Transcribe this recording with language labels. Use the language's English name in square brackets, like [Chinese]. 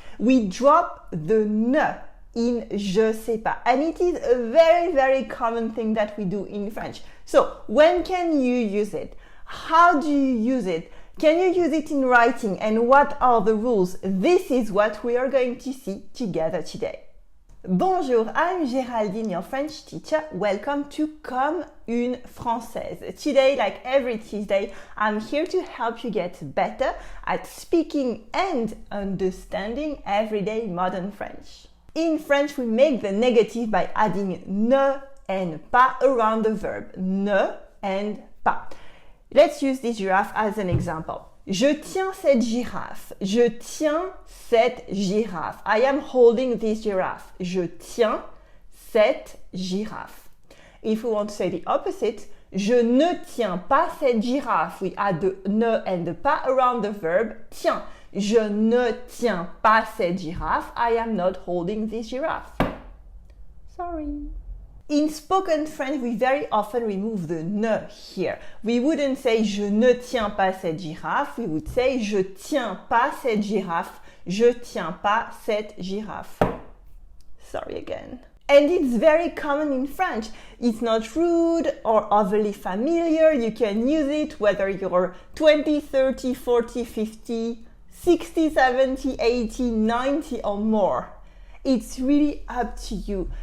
[English] We drop the ne in [French] je sais pas, [English] and it is a very, very common thing that we do in French. So, when can you use it? How do you use it? Can you use it in writing, and what are the rules? This is what we are going to see together today. Bonjour, I'm Géraldine, your French teacher. Welcome to Comme une Française. Today, like every Tuesday, I'm here to help you get better at speaking and understanding everyday modern French. In French, we make the negative by adding ne and pas around the verb. Ne and pas. Let's use this giraffe as an example. [French] Je tiens cette girafe. Je tiens cette girafe. [English] I am holding this giraffe. [French] Je tiens cette girafe. [English] If we want to say the opposite, [French] je ne tiens pas cette girafe. [English] We add the ne and the pas around the verb tiens. [French] Je ne tiens pas cette girafe. [English] I am not holding this giraffe. Sorry. In spoken French, we very often remove the ne here. We wouldn't say [French] je ne tiens pas cette girafe. [English] We would say [French] je tiens pas cette girafe. Je tiens pas cette girafe. [English] Sorry again. And it's very common in French. It's not rude or overly familiar. You can use it whether you're 20, 30, 40, 50, 60, 70, 80, 90 or more. It's really up to you.